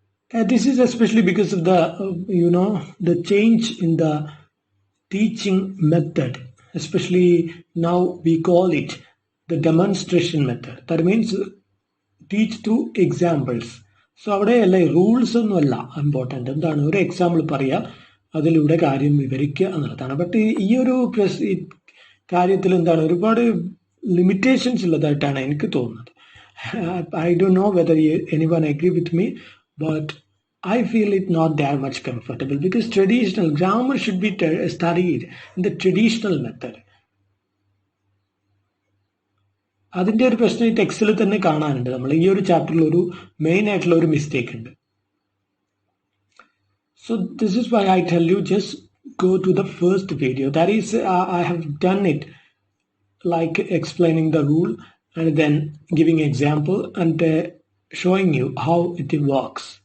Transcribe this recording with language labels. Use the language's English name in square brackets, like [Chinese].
[English] This is especially because of the change in the teaching method. Especially now we call it the demonstration method. That means teach through examples. [Malayalam] So അവിടെയല്ല rules ഒന്നുമല്ല important. എന്താണ് ഒരു example പറയുക, അതിലൂടെ കാര്യം വിവരിക്കുക എന്നുള്ളതാണ്. But ഈ ഒരു കാര്യത്തിൽ എന്താണ് ഒരുപാട് ലിമിറ്റേഷൻസ് ഉള്ളതായിട്ടാണ് എനിക്ക് തോന്നുന്നത്. [English] I don't know whether anyone agree with me, but I feel it not that much comfortable because traditional grammar should be studied in the traditional method. [Malayalam] അതിൻ്റെ ഒരു പ്രശ്നം ഈ ടെക്സ്റ്റിൽ തന്നെ കാണാനുണ്ട്. നമ്മൾ ഈ ഒരു ചാപ്റ്ററിൽ ഒരു മെയിൻ ആയിട്ടുള്ള ഒരു മിസ്റ്റേക്ക് ഉണ്ട്. [English] So this is why I tell you just go to the first video. That is, I have done it like explaining the rule and then giving example and showing you how it works.